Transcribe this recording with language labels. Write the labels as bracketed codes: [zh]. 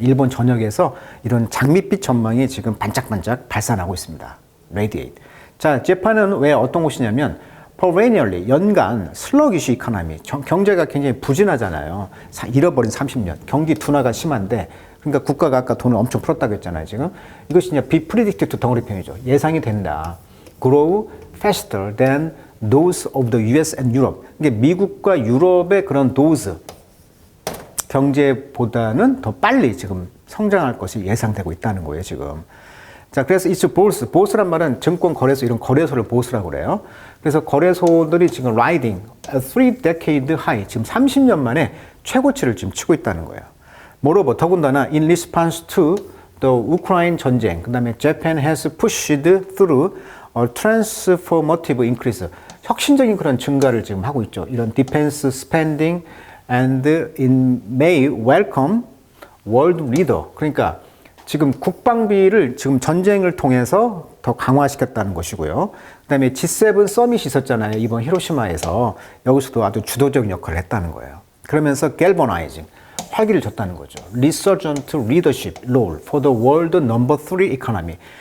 [ko] 일본 전역에서 이런 장밋빛 전망이 지금 반짝반짝 발산하고 있습니다. Radiate. 자, 재판은 왜 어떤 곳이냐면 [en] perennially [ko] 연간 [en] sluggish economy. [ko] 경제가 굉장히 부진하잖아요. 잃어버린 30년. 경기 둔화가 심한데 그러니까 국가가 아까 돈을 엄청 풀었다고 했잖아요, 지금. 이것이 이제 [en] be predicted to [ko] 덩어리평이죠. 예상이 된다. [en] Grow faster than those of the US and Europe. [ko] 이게 미국과 유럽의 그런 [en] those [ko] 경제보다는 더 빨리 지금 성장할 것이 예상되고 있다는 거예요, 지금. 자, 그래서 [en] it's bourse. [ko] bourse란 말은 증권 거래소, 이런 거래소를 bourse라고 그래요. 그래서 거래소들이 지금 [en] riding a 3-decade high, [ko] 지금 30년 만에 최고치를 지금 치고 있다는 거예요. [en] moreover, [ko] 더군다나 [en] in response to the Ukraine [ko] 전쟁, 그 다음에 [en] Japan has pushed through a transformative increase. [ko] 혁신적인 그런 증가를 지금 하고 있죠. 이런 [en] defense spending and in May welcome world leader. [ko] 그러니까 지금 국방비를 지금 전쟁을 통해서 더 강화시켰다는 것이고요. 그 다음에 G7 서밋이 있었잖아요. 이번 히로시마에서. 여기서도 아주 주도적인 역할을 했다는 거예요. 그러면서 galvanizing, 활기를 줬다는 거죠. [en] Resurgent leadership role for the world number 3 economy.